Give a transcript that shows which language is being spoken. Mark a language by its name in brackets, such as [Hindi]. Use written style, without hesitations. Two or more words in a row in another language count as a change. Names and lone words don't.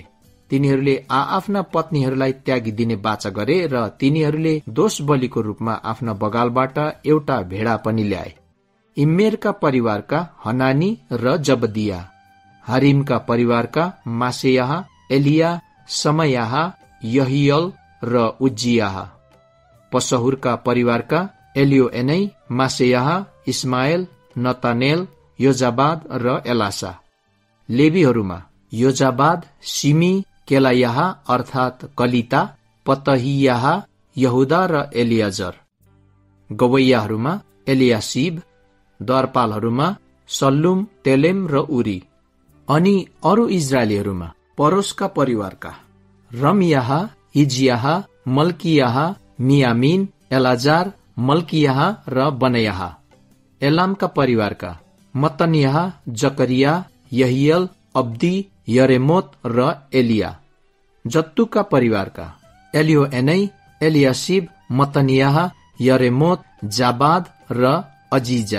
[Nepali] तिनीहरूले आआफ्ना पत्नीहरूलाई त्यागिदिने बाचा गरे र तिनीहरूले दोष बलिको रूपमा आफ्ना बगालबाट एउटा भेडा पनि ल्याए। इम्मेरका परिवारका हनानी र जबदिया, हारिमका परिवारका मासेयाह, एलिया, समयाह, यहियल, र उज्जियाह। पसहुरका परिवारका एलियोएनै, मासेयाह, इस्माएल, नतानेल, योजाबाद र एलासा। लेवीहरूमा योजाबाद, सिमी, केलायाह अर्थात कलिता, पतहियाह, यहुदा र एलियाजर। गवैयाहरूमा एलियासिब। द्वारपालहरूमा सल्लुम, तेलेम र उरी। अनि अरू इजरायलीहरूमा परोसका परिवारका रमियाह, हिजियाह, मल्कियाह, मियामिन, एलाजार, मल्कियाह र बनयाह। एलामका परिवारका मतनियाह, जकरिया, यहियल, अब्दी, यरेमोत र एलिया। जत्तुका परिवारका एलियोएनै, एलियासिब, मतनियाह, यरेमोत, जाबाद र अजिजा।